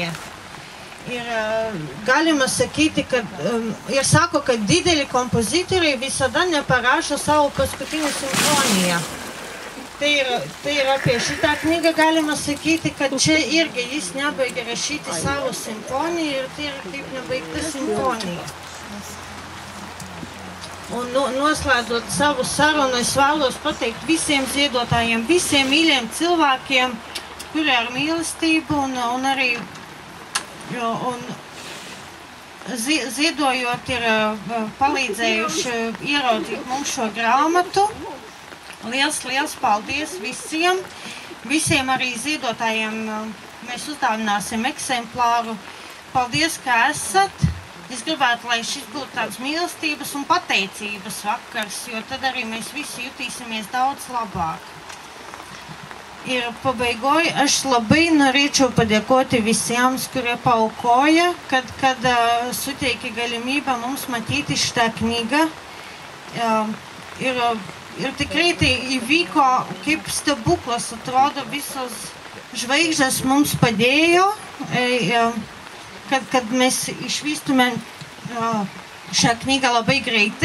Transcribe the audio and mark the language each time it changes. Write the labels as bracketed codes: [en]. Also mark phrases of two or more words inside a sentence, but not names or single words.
[lt] Ir galima sakyti, ir sako, kad dideli kompozitoriai visada neparašo savo paskutinį simfoniją. Tai yra apie šitą knygą galima sakyti, kad čia irgi jis nebaigė rašyti savo simfoniją ir tai yra kaip nebaigta simfonija. [lv] Un noslēdzot savu sarunu, es vēlos pateikt visiem ziedotājiem, visiem mīļiem cilvēkiem, kuri ar mīlestību un arī ziedojot ir palīdzējuši ieraudzīt mums šo grāmatu. Liels paldies visiem! Visiem arī ziedotājiem mēs uzdāvināsim eksemplāru. Paldies, ka esat! Es gribētu, lai šis būtu tāds mīlestības un pateicības vakars, jo tad arī mēs visi jutīsimies daudz labāk. [lt] Ir pabaigoj aš labai norėčiau padėkoti visiems, kurie paaukoja, kad suteikė galimybę mums matyti šitą knygą. Ir tikrai tai įvyko kaip stebuklas, atrodo, visos žvaigždės mums padėjo, kad mes išvystume šią knygą labai greitai.